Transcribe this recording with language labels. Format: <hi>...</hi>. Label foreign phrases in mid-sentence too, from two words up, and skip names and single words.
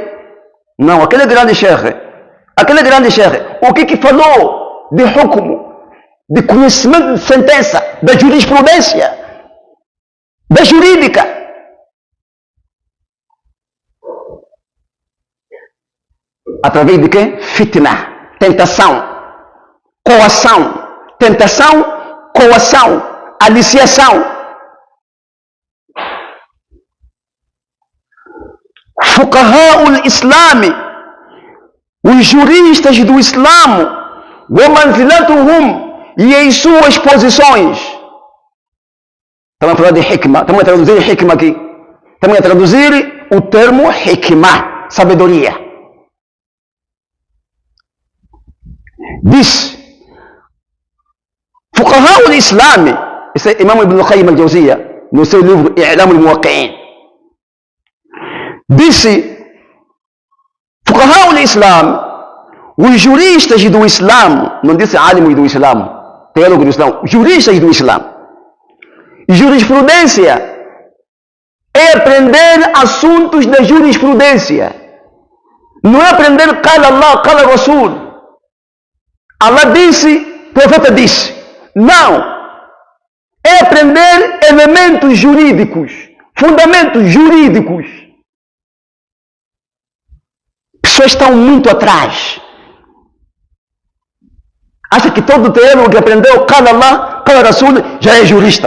<pt>Não, aquele grande sheikh, o que falou de hukm, de conhecimento de sentença, da jurisprudência, da jurídica? Através de quê? Fitna, tentação, coação, aliciação.</pt> <ar>فقهاء الإسلام,</ar> <pt>Os juristas do Islã, e em suas posições. Estamos a falar de hikmah, estamos a traduzir hikmah aqui. Estamos a traduzir o termo hikmah, sabedoria. Diz,</pt> <ar>فقهاء الإسلام,</ar> <pt>esse é Imam Ibn Qayyim al-Jawziyya, no seu livro I'lam al-Muwaqqi'in, disse,</pt> <ar>فقهاء الإسلام,</ar> <pt>os juristas do Islã, não disse alimos do Islã, teólogos do Islã, juristas do Islã. Jurisprudência é aprender assuntos da jurisprudência. Não é aprender</pt> <ar>قال الله، قال رسول.</ar> <pt>Allah disse, profeta disse. Não. É aprender elementos jurídicos, fundamentos jurídicos. Pessoas estão muito atrás. Acha que todo teólogo que aprendeu</pt> <ar>قال الله، قال رسول</ar> <pt>já é jurista.</pt>